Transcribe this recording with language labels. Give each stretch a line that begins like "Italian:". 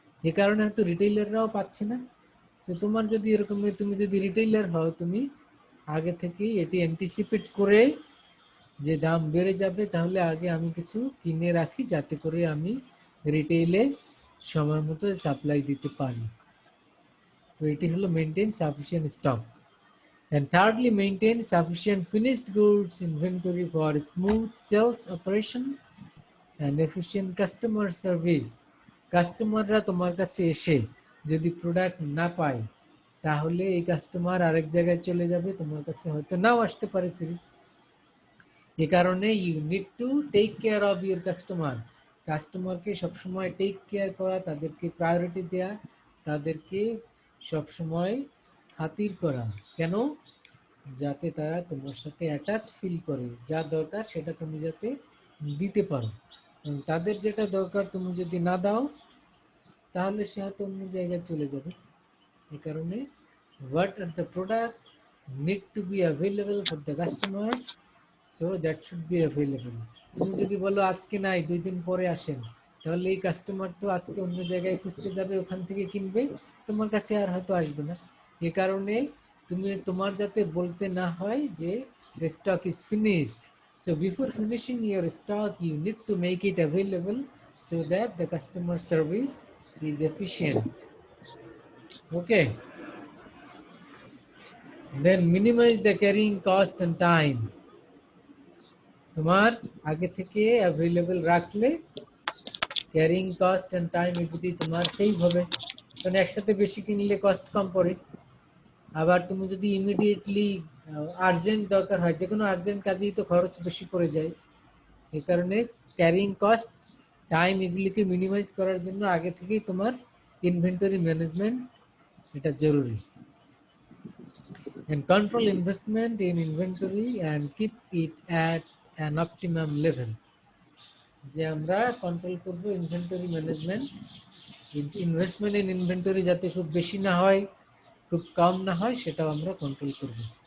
Bangla: এ কারণে হয়তো রিটেইলাররাও পাচ্ছে না। তো তোমার যদি এরকম, তুমি যদি রিটেইলার হও, তুমি আগে থেকেই এটি অ্যান্টিসিপেট করে যে দাম বেড়ে যাবে, তাহলে আগে আমি কিছু কিনে রাখি যাতে করে আমি রিটেইলে সময় মতো সাপ্লাই দিতে পারি। তো এটি হলো maintain sufficient stock.
English: And thirdly, maintain sufficient finished goods inventory for smooth sales operation and efficient customer service.
Bangla: কাস্টমাররা তোমার কাছে এসে যদি প্রোডাক্ট না পায় তাহলে এই কাস্টমার আরেক জায়গায় চলে যাবে, তোমার কাছে হয়তো নাও আসতে পারে ফিরে। এই কারণে
English: You need to take care of your customer.
Bangla: কাস্টমারকে সবসময় টেক কেয়ার করা, তাদেরকে প্রায়োরিটি দেয়া, তাদেরকে সবসময় খাতির করা। কেন? যাতে তারা তোমার সাথে অ্যাটাচ ফিল করে, যা দরকার সেটা তুমি যাতে দিতে পারো। তাদের যেটা দরকার তুমি যদি না দাও তাহলে সে হয়তো অন্য জায়গায় চলে যাবে। এই কারণে
English: what are the product need to be available for the customers, so that should be available.
Bangla: তুমি যদি বলো আজকে নাই 2 দিন পরে আসেন, তাহলে এই কাস্টমার তো আজকে অন্য জায়গায় খুঁজতে যাবে, ওখান থেকে কিনবে, তোমার কাছে আর হয়তো আসবে না। এই কারণে তুমি তোমার যাতে বলতে না হয় যে
English: the stock is finished, so before finishing your stock you need to make it available so that the customer service is efficient. Okay, then minimize the carrying cost and time.
Bangla: তোমার আগে থেকে অ্যাভেলেবল রাখলে carrying cost and time এগুলি তোমার save হবে, কারণ একসাথে বেশি কিনলে কস্ট কম পড়ে। আবার তুমি যদি ইমিডিয়েটলি আর্জেন্ট দরকার হয়, যে কোনো আর্জেন্ট কাজেই তো খরচ বেশি পড়ে যায়। এই কারণে ক্যারিং কস্ট, টাইম এগুলিকে মিনিমাইজ করার জন্য আগে থেকেই তোমার ইনভেন্টরি ম্যানেজমেন্ট এটা জরুরি।
English: And control investment in inventory and keep it at an optimum level.
Bangla: যে আমরা কন্ট্রোল করব inventory management, investment in inventory যাতে খুব বেশি না হয় খুব কম না হয় সেটাও আমরা কন্ট্রোল করব।